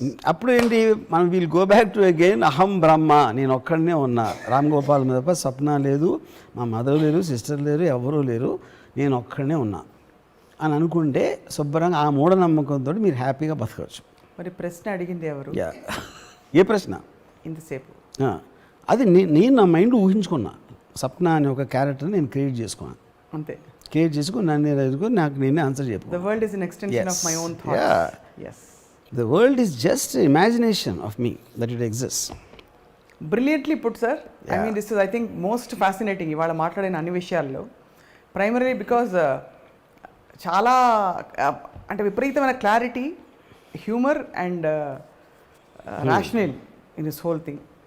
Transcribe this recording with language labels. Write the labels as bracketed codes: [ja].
[te] అప్పుడు ఏంటి, మనం [en] we'll go back to again [te] అహం బ్రహ్మ, నేను ఒక్కడనే ఉన్నా, రామ్ గోపాల్ మీద తప్ప సప్న లేదు, మా మదర్ లేరు, సిస్టర్ లేరు, ఎవరూ లేరు, నేను ఒక్కడనే ఉన్నా అని అనుకుంటే శుభ్రంగా ఆ మూఢనమ్మకంతో మీరు హ్యాపీగా బతకవచ్చు. మరి ప్రశ్న అడిగింది ఎవరు? ఏ ప్రశ్న? ఇంతసేపు అది నేను నా మైండ్ ఊహించుకున్నా. సప్న అనే ఒక క్యారెక్టర్ నేను క్రియేట్ చేసుకున్నాను. అంతే. క్రియేట్ చేసుకుని నాకు నేనే ఆన్సర్ చెప్పాను. [en] The world is an extension of my own thoughts. Yes. The world is just imagination of me that it exists. Brilliantly put, sir. I mean, this is, I think, most fascinating. [te] ఇవాళ మాట్లాడిన అన్ని విషయాల్లో primary because చాలా అంటే విపరీతమైన clarity, [en] Humour and rational in this whole thing.